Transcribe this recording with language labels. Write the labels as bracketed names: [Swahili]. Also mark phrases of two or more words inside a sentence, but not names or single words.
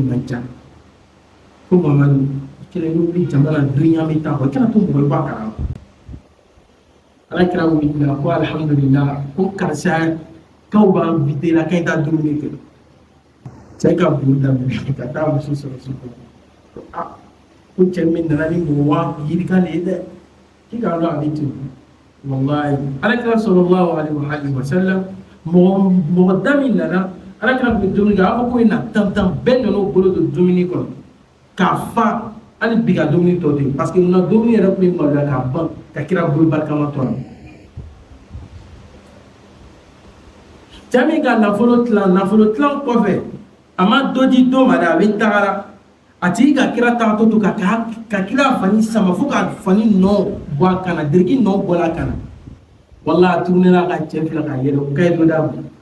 [Bambara] man ca ko Muhamadu kira y'o wuli jama la duniya bɛ taa o kira to mɔgɔ i b'a kalama ala kira wulila ko alhamdulillah ko karisa k'aw b'an invité la k'an ta dumuni kɛ cɛ ka boli daminɛ ka taa muso sɔrɔ so kɔnɔ ko a ko cɛ min nana ni mɔgɔ waa yirika de ye dɛ k'i k'a dɔn a bɛ ten wallahi ala kira [Arabic] صلى الله عليه وسلم [Bambara] mɔgɔ da min nana ala kira tun bɛ dumuni kɛ a b'a fɔ ko in na tantan bɛɛ nana o bolo don dumuni kɔnɔ k'a fa hali bi ka dumuni tɔ ten [French] parce que [Bambara] munna dumuni yɛrɛ tun bɛ maloya k'a ban ka kira bolo barikama to la cɛ min ka nafolo tilan kɔfɛ a ma dɔ di dɔ ma dɛ a bɛ tagara a tigi ka kira tagatɔ to ka kira fani sama fo ka fani nɔ bɔ a kan na diriki nɔ bɔra a kan na wala a turunela ka cɛ fila ka yɛlɛ o ka ye dɔ d'a ma